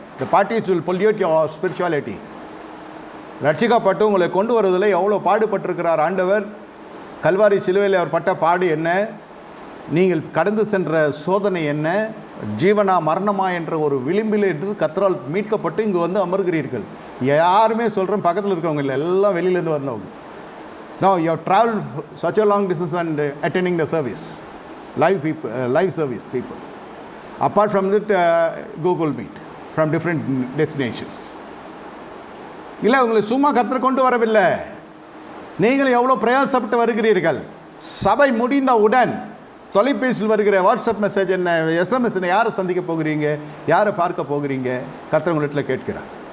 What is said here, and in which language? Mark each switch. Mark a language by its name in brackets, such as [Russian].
[Tamil] இந்த [English] Parties will pollute your spirituality. [Tamil] ரட்சிக்கப்பட்டு உங்களை கொண்டு வருவதில் எவ்வளோ பாடுபட்டிருக்கிறார் ஆண்டவர். கல்வாரி சிலுவையில் அவர் பட்ட பாடு என்ன, நீங்கள் கடந்து சென்ற சோதனை என்ன, ஜீவனா மரணமா என்ற ஒரு விளிம்பில் இருந்து கர்த்தரால் மீட்கப்பட்டு இங்கே வந்து அமர்கிறீர்கள். யாருமே சொல்கிறேன், பக்கத்தில் இருக்கிறவங்க இல்லை, எல்லாம் வெளியிலேருந்து வந்தவங்க. [English] Now you have traveled such a long distance and attending the service, live people, live service people. Apart from that, Google Meet from different destinations. [Tamil] இல்லை, உங்களை சும்மா கர்த்தர் கொண்டு வரவில்லை. நீங்கள் எவ்வளோ பிரயாசப்பட்டு வருகிறீர்கள். சபை முடிந்தவுடன் தொலைபேசியில் வருகிற வாட்ஸ்அப் மெசேஜ் என்ன, எஸ்எம்எஸ் என்ன, யாரை சந்திக்க போகிறீங்க, யாரை பார்க்க போகிறீங்க, கர்த்தர் உங்களிடத்தில் கேட்கிறார்.